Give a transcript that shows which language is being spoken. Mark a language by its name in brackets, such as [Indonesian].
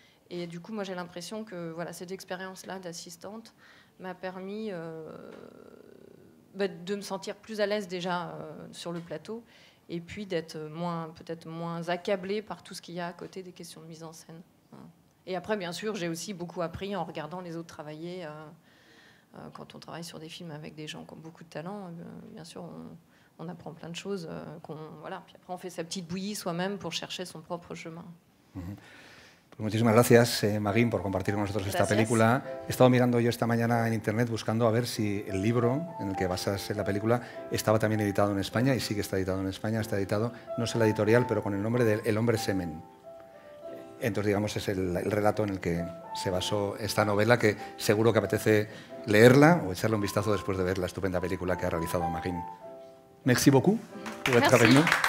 [French] Et du coup, moi j'ai l'impression que voilà, cette expérience-là d'assistante m'a permis de me sentir plus à l'aise déjà sur le plateau, et puis d'être peut-être moins accablée par tout ce qu'il y a à côté des questions de mise en scène. Et après, bien sûr, j'ai aussi beaucoup appris en regardant les autres travailler. Quand on travaille sur des films avec des gens qui ont beaucoup de talent, bien sûr, on apprend plein de choses. Voilà. Puis après, on fait sa petite bouillie soi-même pour chercher son propre chemin. [Spanish] Pues muchísimas gracias, Magín, por compartir con nosotros esta película. He estado mirando yo esta mañana en internet buscando a ver si el libro en el que basas la película estaba también editado en España, y sí que está editado en España. Está editado, no sé la editorial, pero con el nombre de El hombre semen. Entonces, digamos, es el relato en el que se basó esta novela, que seguro que apetece leerla o echarle un vistazo después de ver la estupenda película que ha realizado Magín. [French] Merci beaucoup pour être avec nous.